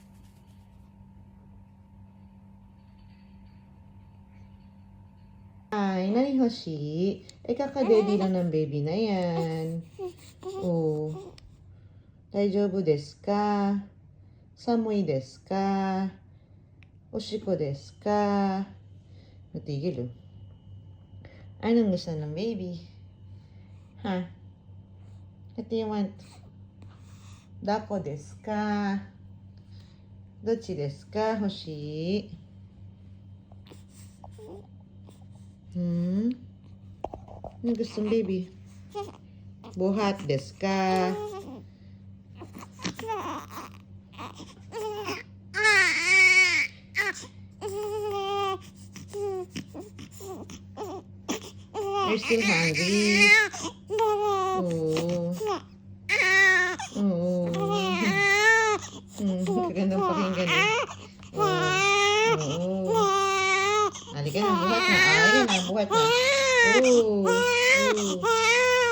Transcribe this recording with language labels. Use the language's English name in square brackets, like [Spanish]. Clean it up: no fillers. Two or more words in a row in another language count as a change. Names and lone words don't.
[Filipino] Ay, nani Hoshi? Kakadede lang ng baby na yan. Oh. [Japanese] 大丈夫ですか？寒いですか? おしっこですか? Natigil oh. [Filipino] Anong gusto ng baby? Ha? [English] What do you want? [Japanese] 抱っこですか？どっちですか、Hoshi? [Filipino] Ano gusto ng baby? [Japanese] Buhat ですか? [English] You're still hungry? Oh. Oh. [Filipino] Kagandang pakinggan eh. Oh. Halika na, buhat na. Ayan na, buhat na. Oh. Oh.